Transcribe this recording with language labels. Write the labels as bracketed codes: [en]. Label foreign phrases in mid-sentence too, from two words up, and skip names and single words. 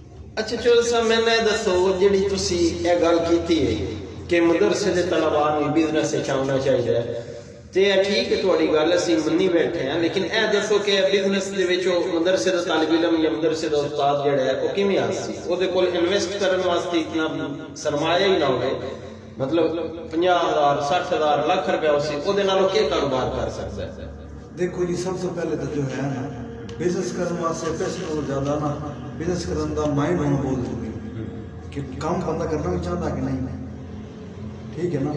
[pa] اچھا چلو صاحب میں نے دسو جڑی تسی یہ گل کیتی ہے کہ مدرسے دے طلباء نوں بزنس وچ آنا چاہیے تے ٹھیک ہے تہاڈی گل اسی منی بیٹھے ہیں، لیکن اے دسو کہ بزنس دے وچ مدرسے دا طالب علم یا مدرسے دا استاد جڑا ہے وہ کیویں آسی او دے کول انویسٹ کرن واسطے اتنا سرمایہ ہی نہ ہوے، مطلب 50,000 60,000 لاکھ روپیہ اسی او دے نالوں کیا کاروبار کر سکتا ہے؟ [ur] دیکھو جی سب سے پہلے تو جو ہے نا بزنس کرنے واسطے پیسے کو زیادہ نا بزنس کرنے کا مائنڈ ہونا بہت ضروری ہے کہ کام بندہ کرنا بھی چاہتا کہ نہیں، ٹھیک ہے نا۔